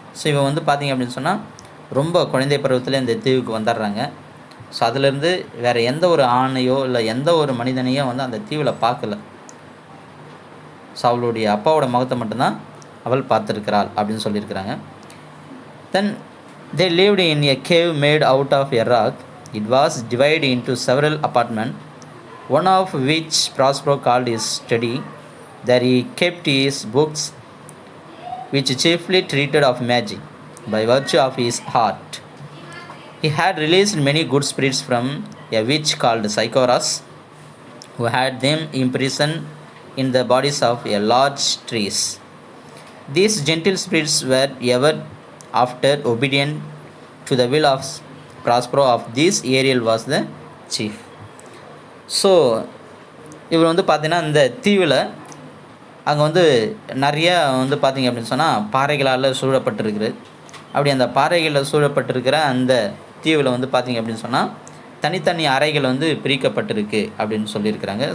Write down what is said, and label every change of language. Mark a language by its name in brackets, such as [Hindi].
[Tamil] So இவன் வந்து பார்த்திங்க அப்படின்னு சொன்னால் ரொம்ப குழந்தை பருவத்தில் இந்த தீவுக்கு வந்துடுறாங்க. ஸோ அதிலேருந்து வேறு எந்த ஒரு ஆணையோ இல்லை எந்த ஒரு மனிதனையோ வந்து அந்த தீவில் பார்க்கல. ஸோ அவளுடைய அப்பாவோட முகத்தை மட்டும்தான் அவள் பார்த்துருக்கிறாள் அப்படின்னு சொல்லியிருக்கிறாங்க. [English] Then they lived in a cave made out of a rock. It was divided into several apartments, one of which Prospero called his study. There he kept his books, which chiefly treated of magic, by virtue of his art. He had released many good spirits from a witch called Psychoras, who had them imprisoned in the bodies of a large trees. These gentle spirits were ever after obedient to the will of Prospero. Of this Ariel was the chief. [Tamil] So இவர் வந்து பார்த்தீங்கன்னா இந்த தீவில் அங்கே வந்து நிறையா வந்து பார்த்திங்க அப்படின்னு சொன்னால் பாறைகளால் சூழப்பட்டிருக்குது. அப்படி அந்த பாறைகளில் சூழப்பட்டிருக்கிற அந்த தீவில் வந்து பார்த்திங்க அப்படின்னு சொன்னால் தனித்தனி அறைகள் வந்து பிரிக்கப்பட்டிருக்கு அப்படின்னு சொல்லியிருக்கிறாங்க.